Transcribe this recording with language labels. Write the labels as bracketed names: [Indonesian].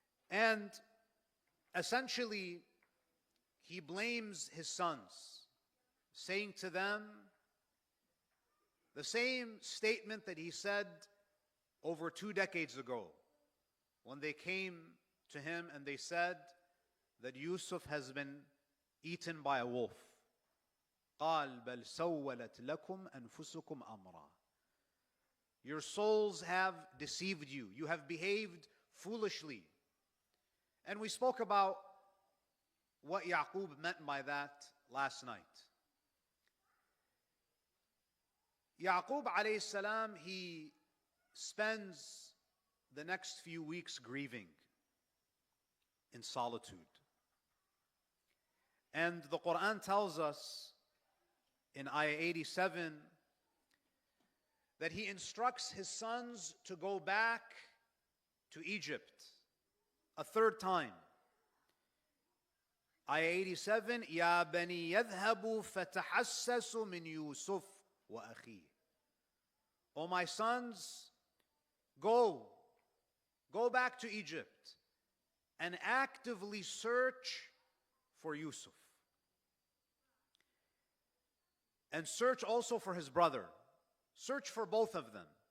[English] And essentially, he blames his sons, saying to them the same statement that he said over 2 decades ago when they came to him and they said that Yusuf has been eaten by a wolf. [Arabic] قال بل سولت لكم أنفسكم أمرا. [English] Your souls have deceived you. You have behaved foolishly. And we spoke about what Yaqub meant by that last night. Yaqub alayhi salam, he spends the next few weeks grieving in solitude. And the Qur'an tells us in ayah 87 that he instructs his sons to go back to Egypt a third time. Ayah 87, [Arabic] يَا بَنِي يَذْهَبُوا فَتَحَسَّسُوا مِنْ يُوسُفَ وَأَخِيهِ. [English] O my sons, go back to Egypt and actively search for Yusuf. And search also for his brother. Search for both of them.